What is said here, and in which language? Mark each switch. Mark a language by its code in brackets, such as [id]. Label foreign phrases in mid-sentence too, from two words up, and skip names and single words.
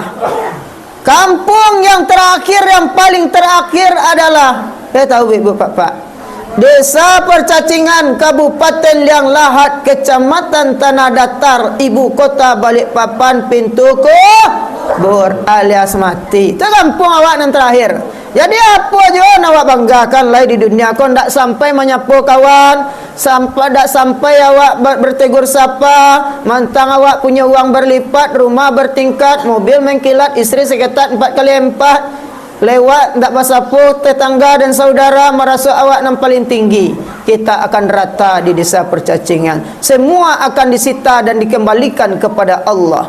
[id] Kampung yang terakhir, yang paling terakhir adalah, saya tahu ibu bapak, Desa Percacingan, Kabupaten Liang Lahat, Kecamatan Tanah Datar, Ibu Kota Balikpapan, Pintu Kubur alias mati. Itu kampung awak yang terakhir. Jadi apa je awak banggakan lah di dunia? Kau tak sampai menyapu kawan, tak sampai awak bertegur sapa, mantang awak punya uang berlipat, rumah bertingkat, mobil mengkilat, istri seketat 4x4. Lewat tak pasapu tetangga dan saudara merasa awak yang paling tinggi. Kita akan rata di desa Percacingan. Semua akan disita dan dikembalikan kepada Allah.